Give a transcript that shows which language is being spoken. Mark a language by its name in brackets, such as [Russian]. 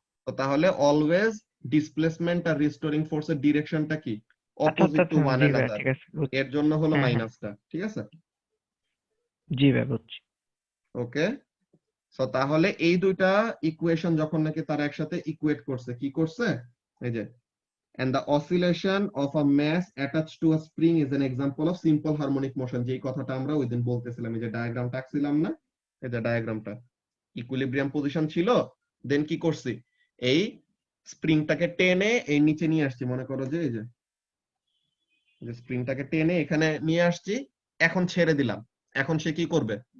[Bangla] তো তাহলে always displacement আর restoring ফোর্সের ডিরেকশনটা কি? আচ্ছা আচ্ছা [English] opposite to [Bangla] আচ্ছা [English] one [Bangla] জি ভাই [English] Another. [Bangla] ঠিক আছে বুঝছি। এর জন্য হলো হ্যাঁ হ্যাঁ মাইনাসটা, ঠিক আছে? জি ভাই বুঝছি। [English] Okay. [Bangla] সো তাহলে এই দুইটা ইকুয়েশন যখন নাকি তারা একসাথে ইকুয়েট করছে, কি করছে? [English] এই যে and the oscillation of a mass attached to a spring is an example of simple harmonic motion, [Bangla] যেই কথাটা আমরা ওই দিন বলতেছিলাম। এই যে ডায়াগ্রামটা আঁকছিলাম না, এই যে ডায়াগ্রামটা, ইকুইলিব্রিয়াম পজিশন ছিল, দেন কি করছি? এই স্প্রিংটাকে টেনে এই নিচে নিয়ে আসছি। মনে করো যে এই যে স্প্রিংটাকে টেনে এখানে নিয়ে আসছি, এখন ছেড়ে দিলাম। এখন সে কি করবে?